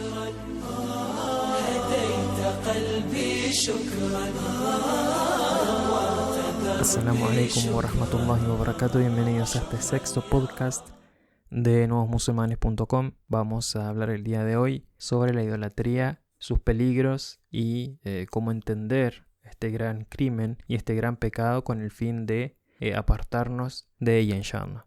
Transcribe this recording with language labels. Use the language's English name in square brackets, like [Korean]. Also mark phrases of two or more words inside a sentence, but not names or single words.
[Arabic] هديت قلبي شكرا. السلام عليكم ورحمة الله وبركاته. [Spanish] Bienvenidos a este sexto podcast de nuevosmusulmanes.com. Vamos a hablar el día de hoy sobre la idolatría, sus peligros y cómo entender este gran crimen y este gran pecado con el fin de apartarnos de ella, inshallah.